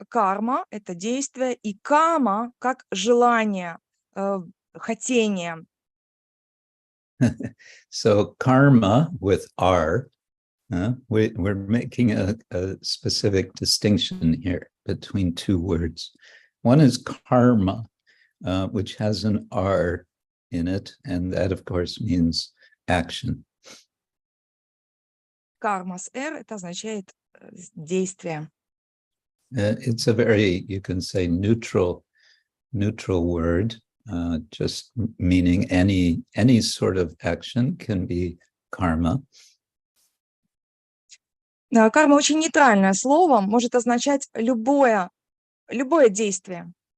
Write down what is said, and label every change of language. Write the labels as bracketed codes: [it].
[ru] Карма — это действие, и кама — как желание, хотение. [en] So karma with R, we're making a specific distinction here between two words. One is karma, which has an R in it, and that, of course, means action. [ru] Карма с «р» — это означает действие. [en] It's a very, you can say, neutral word, just meaning any sort of action can be karma. [ru] Карма очень нейтральное слово, может означать любое действие.